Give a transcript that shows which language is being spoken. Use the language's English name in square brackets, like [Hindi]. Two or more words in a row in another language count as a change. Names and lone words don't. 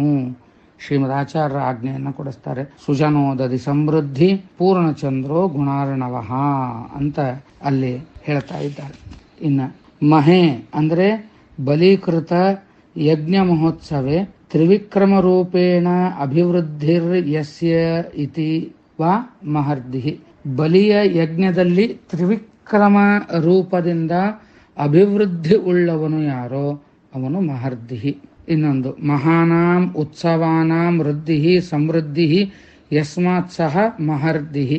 [Kannada] ಶ್ರೀಮದಾಚಾರ್ಯರ ಆಜ್ಞೆಯನ್ನು ಕೊಡಿಸ್ತಾರೆ. [Sanskrit] ಸುಜನೋದದಿ ಸಮೃದ್ಧಿ ಪೂರ್ಣಚಂದ್ರೋ ಗುಣಾರ್ಣವಃ [Kannada] ಅಂತ ಅಲ್ಲಿ ಹೇಳ್ತಾ ಇದ್ದಾರೆ. ಇನ್ನು ಮಹೆ ಅಂದ್ರೆ [Sanskrit] ಬಲೀಕೃತ ಯಜ್ಞ ಮಹೋತ್ಸವೇ ತ್ರಿವಿಕ್ರಮ ರೂಪೇಣ ಅಭಿವೃದ್ಧಿರ್ ಯಸ್ಯ ಇತಿ ವಾ ಮಹರ್ದಿಹಿ. [Kannada] ಬಲಿಯ ಯಜ್ಞದಲ್ಲಿ ತ್ರಿವಿಕ್ರಮ ರೂಪದಿಂದ ಅಭಿವೃದ್ಧಿ ಉಳ್ಳವನು ಯಾರೋ ಅವನು ಮಹರ್ದಿಹಿ. [Sanskrit] ಇನ್ನೊಂದು ಮಹಾನಾಂ ಉತ್ಸವಾನಾಂ ವೃದ್ಧಿ ಸಮೃದ್ಧಿ ಯಸ್ಮಾತ್ ಸಹ ಮಹರ್ದಿಹಿ.